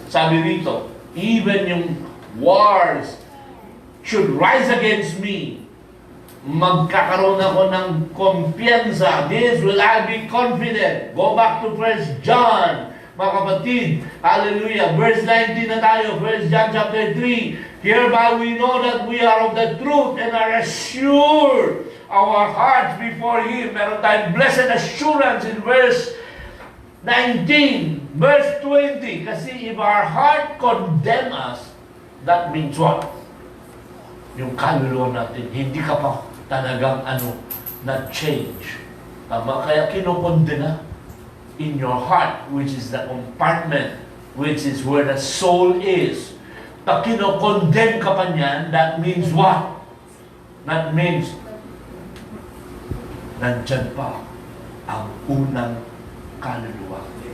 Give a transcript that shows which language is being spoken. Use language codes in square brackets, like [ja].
[tl] Sabi rito, [en] even [tl] yung [en] wars should rise against me. [tl] Magkakaroon ako ng kumpiyansa. [en] This will I be confident. Go back to 1 John, [tl] mga kapatid. [en] Hallelujah. Verse 19 [tl] na tayo. [en] 1 John chapter 3. Hereby we know that we are of the truth and are assured our hearts before Him. [tl] Meron tayong [en] blessed assurance in verse 19. Verse 20. [tl] Kasi [en] if our heart condemn us, that means what? [tl] Yung kaluluwa natin, hindi ka pa talagang na-change. Tama? Kaya kinukondena [en] in your heart, which is the compartment, which is where the soul is. [tl] Pag kinukondem ka pa niyan, [en] that means what? That means, [tl] nandyan pa ang unang kaluluwa.